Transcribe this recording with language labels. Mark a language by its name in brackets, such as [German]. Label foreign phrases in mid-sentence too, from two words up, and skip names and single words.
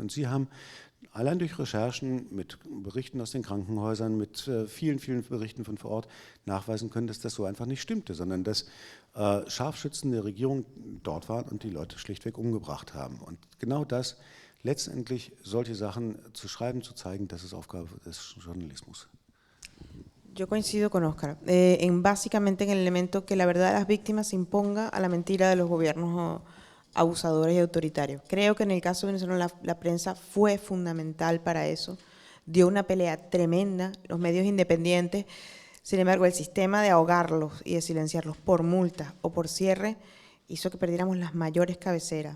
[German] Und sie haben allein durch Recherchen, mit Berichten aus den Krankenhäusern, mit vielen, vielen Berichten von vor Ort nachweisen können, dass das so einfach nicht stimmte, sondern dass Scharfschützen der Regierung dort waren und die Leute schlichtweg umgebracht haben. Und genau das, letztendlich solche Sachen zu schreiben, zu zeigen, das ist Aufgabe des Journalismus. [Spanish] Yo coincido con Oscar, básicamente en el elemento que la verdad de las víctimas se imponga a la mentira de los gobiernos abusadores y autoritarios. Creo que en el caso venezolano la prensa fue fundamental para eso, dio una pelea tremenda, los medios independientes, sin embargo el sistema de ahogarlos y de silenciarlos por multa o por cierre hizo que perdiéramos las mayores cabeceras.